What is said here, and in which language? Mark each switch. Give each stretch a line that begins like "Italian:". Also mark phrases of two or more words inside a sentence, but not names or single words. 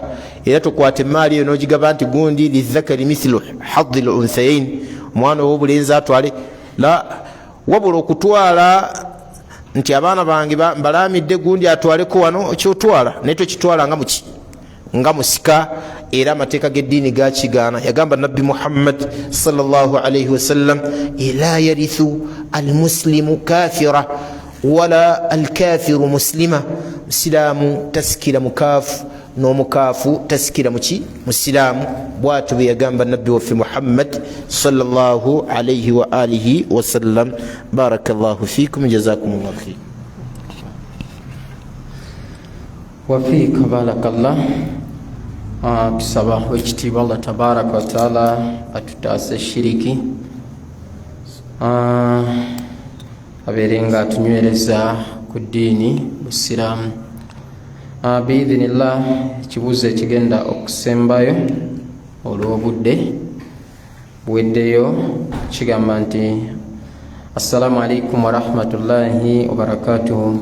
Ganda: Era tokwata emaali eyo n'ogigaba nti gundi
Arabic: للذكر مثل حظ الأنثيين,
Ganda: omwana ow'obulenzi atwale la, wabula okutwala nti abaana bange mbalamidde gundi atwaleko wano, kyotwala naye tokitwala nga musika. Era amateeka g'eddiini gakigaana. Yagamba Nabbi Muhammad
Arabic: صلى الله عليه وسلم، لا يرث المسلم الكافر ولا الكافر المسلم,
Ganda: musiraamu tasikira mukaafu n'omukaafu tasikira musiraamu. Bw'atyo bwe yagamba Nabbi waffe Muhammad
Arabic: صلى الله عليه وآله وسلم. بارك الله فيكم، جزاكم الله خير. وفيك بارك الله.
Ganda: Tusaba ekitiibwa
Arabic: الله تبارك وتعالى
Ganda: atutaase shiriki, abeere nga atunywereza ku ddiini busiraamu. Biidhinillah, ekibuuzo ekigenda okusembayo olw'obudde buweddeyo kigamba nti
Arabic: السلام عليكم ورحمة الله وبركاته.